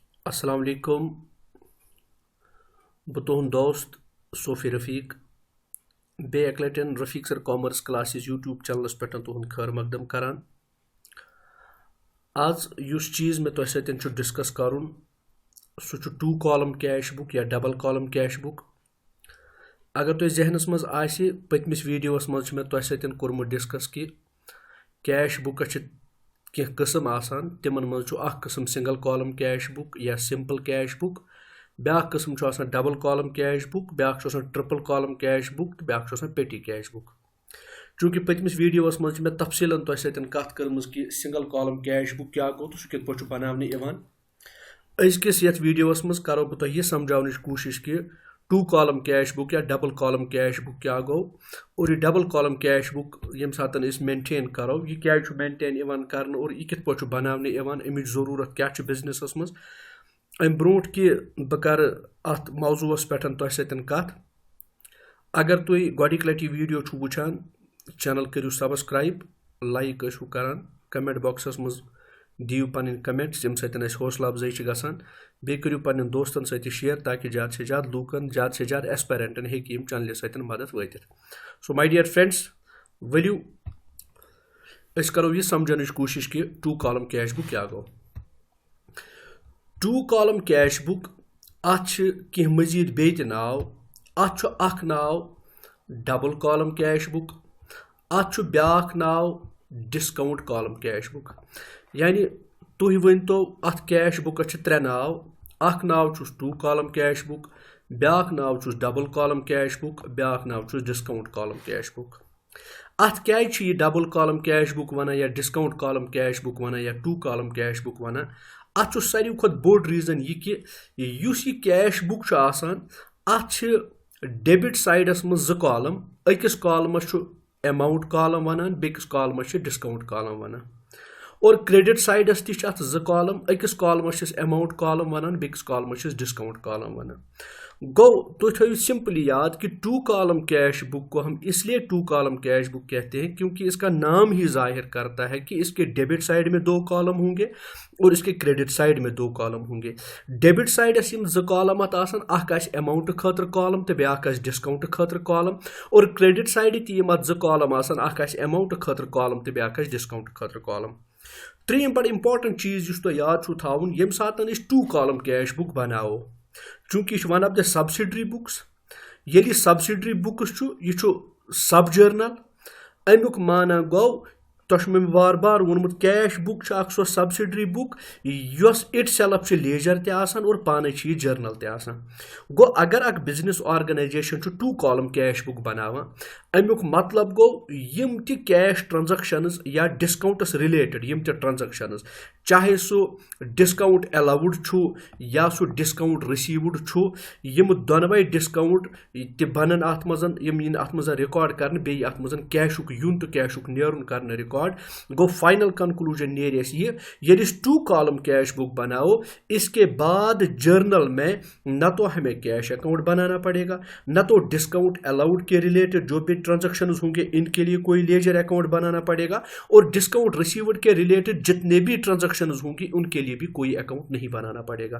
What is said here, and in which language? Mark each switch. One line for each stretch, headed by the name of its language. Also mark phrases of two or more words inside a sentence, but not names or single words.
Arabic: السلام عليكم
Kashmiri: बह तुहद दोस्त सोफी रफीक बे एक लटन रफीक सर कॉमर्स क्लासेस यूट्यूब चैनलस पे तुहद खैर मकदम करान। आज युस चीज़ मे तुह सतन डिस्कस करुन सह 2
English: column cash book
Kashmiri: या
English: double column cash book.
Kashmiri: अगर तुह जहनस मज आसि पतमिस वीडियोस मज मे तुह सतन कोरमुत डिस्कस कि
English: cash book
Kashmiri: कह किस्म आसान तिमन मज किस्म
English: single column cash book
Kashmiri: या
English: simple cash book,
Kashmiri: ब्या किस्म आसान
English: double column cash book,
Kashmiri: ब्या
English: triple column cash book
Kashmiri: तो ब्या
English: petty cash book.
Kashmiri: चूंकि पतमिस वीडियोस मज मे तफसीलन तुह सतन कत कर्मज कि
English: single column cash book
Kashmiri: क्या गो तो सह कित पे बनाने इवान। अजकिस यथ वीडियोस मज करो बह तुह यह समझाने कोशिश कि 2
English: column cash book
Kashmiri: या
English: double column cash book
Kashmiri: क्या गो और यह
English: double column cash book
Kashmiri: यम सात मेंटेन करो यह क्या मेंटेन इवान करने और यह कित पे बनाने इवान अमिच ज़रूरत क्या बिजनेस मज। अम ब्रोट कि बह कर अत मौजूस पे तुह सतन कत। अगर तुम गोडिक लटि वीडियो वुचान चैनल करू सब्सक्राइब, लाइक करान, कमेंट बॉक्सस मज दियो पन कमेंट्स यम सतन हौसला अफजाई गसान। बे करू पन्न दोस्तन सत शेयर ताकि ज़्यादा से ज़्यादा लूकन ज़्यादा से ज़्यादा एस्पायरेंटन हेकि यम चैनल सतन मदद वातित।
English: so my dear friends
Kashmiri: वलियो अस करो यह समझने कोशिश कि 2
English: column cash book
Kashmiri: क्या गो। 2
English: column cash book
Kashmiri: अत कह मजीद बे नाव, अत नाव
English: double column cash book,
Kashmiri: अत ब्या नाव
English: discount column cash book.
Kashmiri: यानी तुह वन तो अत
English: cash book
Kashmiri: 3 नाव, अख नाव 2
English: column cash book,
Kashmiri: ब्या नाव
English: double column cash book,
Kashmiri: ब्या नाव
English: discount column cash book.
Kashmiri: अत क्या यह
English: double column cash book
Kashmiri: वन या
English: discount column cash book
Kashmiri: वन या 2
English: column cash book
Kashmiri: वन। अत सारी खुद बोड़ रीजन यह कि युस यह
English: cash book
Kashmiri: आसान अत डेबिट साइडस मज 2 कॉलम, अकिस कॉलमस
English: amount column
Kashmiri: वन, बेकिस कॉलमस
English: discount column
Kashmiri: वन। और क्रेडिट साइडस ती 2 कॉलम, अकिस कॉलमस
English: amount column
Kashmiri: वन, बेकिस कॉलमस
English: discount column
Kashmiri: वन। गो तो थो सिंपली याद
Hindi: कि 2
English: column cash book
Hindi: को हम इसलिए 2
English: column cash book
Hindi: कहते हैं क्योंकि इसका नाम ही जाहिर करता है कि इसके
English: debit side
Hindi: में 2 कॉलम होंगे और इसके
English: credit side
Hindi: में 2 कॉलम होंगे।
Kashmiri: डेबिट साइडस 2 कॉलम आसान अमाउंट खतर कॉलम तो ब्या डिस्काउंट खतर कॉलम, और
English: credit side
Kashmiri: ती 2 कॉलम आसान अमाउंट खतर कॉलम तो ब्या डिस्काउंट खतर कॉलम। 3 बड़ इंपॉर्टेंट चीज तो याद थावन यम सात 2
English: column cash book
Kashmiri: बनाओ, चूंकि यह
English: one of the subsidiary books.
Kashmiri: ये
English: subsidiary books
Kashmiri: यह
English: sub journal
Kashmiri: अमुक माना गो तुह मे बार बार वोनमुत
English: cash book
Kashmiri: सो
English: subsidiary book is it self ledger
Kashmiri: तसान और पान यह जर्नल तसान। गो अगर अक
English: business organisation
Kashmiri: 2
English: column cash book
Kashmiri: बनावा अमुक मतलब गो यम ति
English: cash transactions
Kashmiri: या
English: discounts related
Kashmiri: यम ति ट्रांजैक्शंस, चाहे सो
English: discount allowed
Kashmiri: या सो
English: discount received
Kashmiri: यम दोनवे डिस्काउंट ति बनन अत मजन यम इन अत मजन रिकॉर्ड करने बे अत मजन कैशुक यून तो कैशुक नेरुन करने रिकॉर्ड। गो फाइनल कंक्लूजन नेर ये
Hindi: 2
English: column cash book
Hindi: बनाओ इसके बाद जर्नल में न तो हमें
English: cash account
Hindi: बनाना पड़ेगा, न तो
English: discount allowed
Hindi: के रिलेटेड जो भी ट्रांजैक्शंस होंगे इनके लिए कोई
English: ledger account
Hindi: बनाना पड़ेगा, और
English: discount received
Hindi: के रिलेटेड जितने भी ट्रांजैक्शंस होंगी उनके लिए भी कोई अकाउंट नहीं बनाना पड़ेगा।